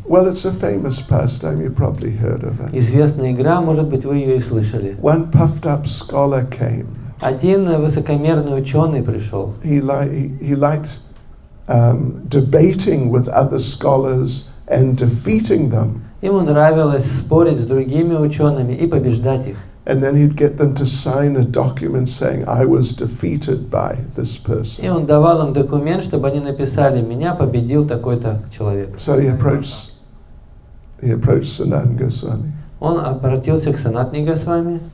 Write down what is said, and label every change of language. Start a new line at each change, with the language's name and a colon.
English: Well, it's a famous pastime. You've probably heard of it.
Russian: Известная игра, может быть, вы ее и слышали.
English: One puffed-up scholar came.
Russian: Один высокомерный ученый пришел.
English: He liked debating with other scholars and defeating them.
Russian: Ему нравилось спорить с другими учеными и побеждать их.
English: And then he'd get them to sign a document saying, I was defeated by this person.
Russian: И он давал им документ, чтобы они написали: меня победил такой-то человек.
English: So he approached Sanatana Goswami.
Russian: Он обратился к Санатане Госвами.